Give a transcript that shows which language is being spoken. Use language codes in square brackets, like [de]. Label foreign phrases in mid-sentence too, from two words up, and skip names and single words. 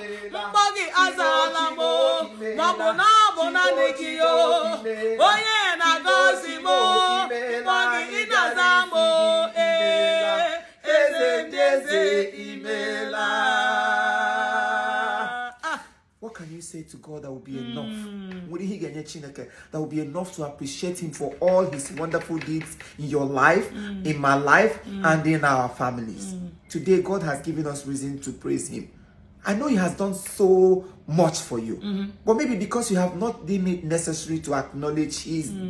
[ig] Mkpọ gị azaala m o, ma ọ bụ na ọ bụ naanị gị o. Onye na-agọzi m o, mkpọ gị ị na-aza m o, ee, eze ndị eze, imeela. Ah. [en] What can you say to God that will be enough? Mm. [ig] Nwere ihe ị ga-enye Chineke [en] that will be enough to appreciate him for all his wonderful deeds in your life, Mm. in my life, Mm. and in our families? Mm. Today, God has given us reason to praise him. I know he has done so much for you. Mm-hmm. But maybe because you have not deemed it necessary to acknowledge his Mm.